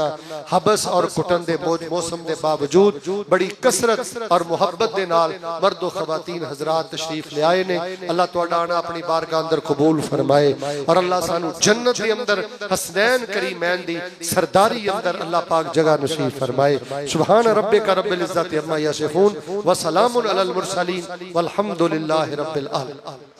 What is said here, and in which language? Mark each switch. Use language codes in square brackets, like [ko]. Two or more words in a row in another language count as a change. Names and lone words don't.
[pa] ਹਬਸ ਔਰ ਕੁਟਣ ਦੇ ਮੌਸਮ ਕੇ ਬਾਵਜੂਦ ਬੜੀ ਕਸਰਤ ਔਰ ਮੁਹੱਬਤ ਕੇ ਨਾਲ ਮਰਦ ਵ ਖ਼ਵਾਤੀਨ ਹਜ਼ਰਾਤ ਤਸ਼ਰੀਫ਼ ਲੈ ਆਏ ਨੇ। ਅੱਲਾਹ ਤੁਹਾਡਾ ਆਉਣਾ ਆਪਣੀ ਬਾਰਗਾਹ ਅੰਦਰ ਕਬੂਲ ਫ਼ਰਮਾਏ ਔਰ ਅੱਲਾਹ ਸਾਨੂੰ ਜੰਨਤ ਕੇ ਅੰਦਰ ਹਸਨੈਨ ਕਰੀਮੈਨ ਦੀ ਸਰਦਾਰੀ ਅੰਦਰ ਅੱਲਾਹ ਪਾਕ ਜਗ੍ਹਾ ਨਸੀਬ ਫ਼ਰਮਾਏ। [ar] سبحان ربك رب العزة عما يصفون وسلام على المرسلين والحمد لله رب العالمين.